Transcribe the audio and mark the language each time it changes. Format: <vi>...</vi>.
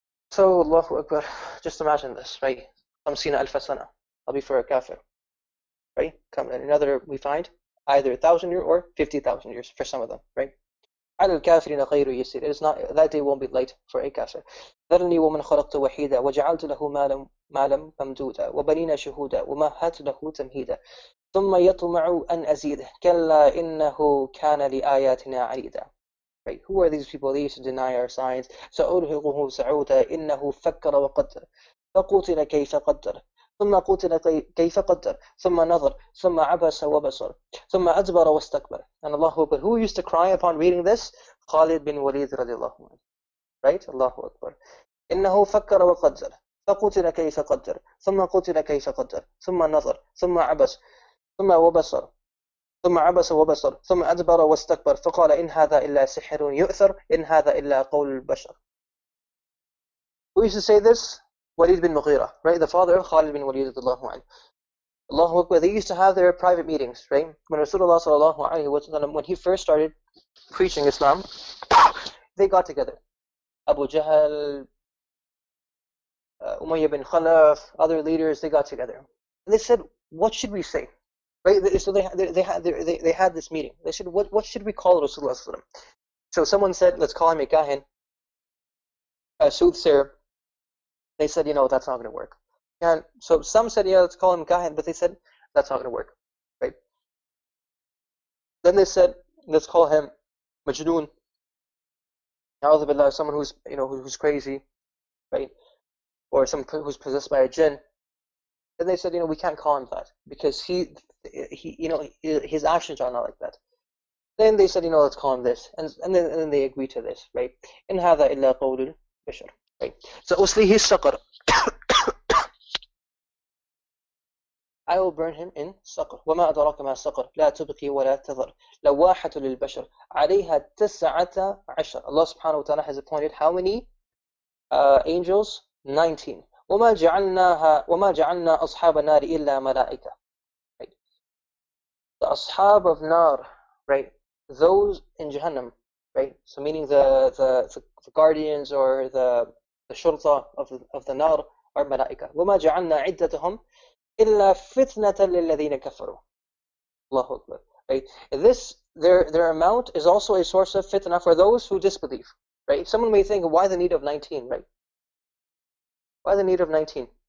<en>So, Allahu Akbar, just imagine this, right? 50,000 sana. I'll be for a kafir, right? Another, we find either 1,000 years or 50,000 years for some of them, right?</en> <ar>على الكافرين غير يسير.</ar> <en>It is not, that day won't be light for a kafir.</en> <ar>ذرني ومن خلقت وحيدا وجعلت له مالا ممدودا وبنين شهودا ومهدت له تمهيدا ثم يطمع أن أزيد كلا إنه كان لآياتنا عنيدا.</ar> <en>Right? Who are these people? They used to deny our signs.</en> <ar>سأرهقه سعودا إنه فكر وقدر فقتل كيف قدر ثم قتل كيف قدر ثم نظر ثم عبس وبصر ثم أدبر واستكبر.</ar> <en>And Allahu Akbar, who used to cry upon reading this? Khalid bin Walid radiallahu anhu. Right? Allahu Akbar.</en> <ar>إنه فكر وقدر فقتل كيف قدر ثم قتل كيف قدر ثم نظر ثم عبس ثم وبصر ثم عبس وبصر ثم أدبر واستكبر فقال إن هذا إلا سحر يؤثر إن هذا إلا قول البشر.</ar> <en>Who used to say this? Walid bin Mughira, right? The father of Khalid bin Walid radiallahu anhu. Allahu Akbar. They used to have their private meetings, right? When Rasulullah sallallahu alaihi wasallam, when he first started preaching Islam, they got together. Abu Jahl, Umayyah bin Khalaf, other leaders, they got together. And they said, what should we say? Right? So they had this meeting. They said, what should we call Rasulullah sallallahu alaihi wasallam? So someone said, let's call him a kahin, a soothsayer. They said, that's not going to work. And so some said, let's call him kahin, but they said, that's not going to work, right? Then they said, let's call him majnoon. A'udhu billah, someone who's crazy, right? Or someone who's possessed by a jinn. Then they said, we can't call him that because he his actions are not like that. Then they said, let's call him this, and then they agreed to this, right?</en> <ar>In هذا إلا قول البشر, right? So أصليه السقر.</ar> <en>I will burn him in سقر.</en> <ar>وما أدراك ما سقر لا تبقي ولا تذر لواحة للبشر عليها 19.</ar> <en>Allah subhanahu wa ta'ala has appointed how many angels? 19.</en> <ar>وما جعلنا أصحاب النار إلا ملائكة.</ar> <en>Right? The ashab of nar, right? Those in Jahannam, right? So meaning the guardians or the shurta of the nar are malaika.</en> <ar>وما جعلنا عدتهم إلا فتنة للذين كفروا.</ar> <en>Allahu Akbar. Right? This their amount is also a source of fitna for those who disbelieve. Right? Someone may think, why the need of 19? Right? Why the need of 19?</en>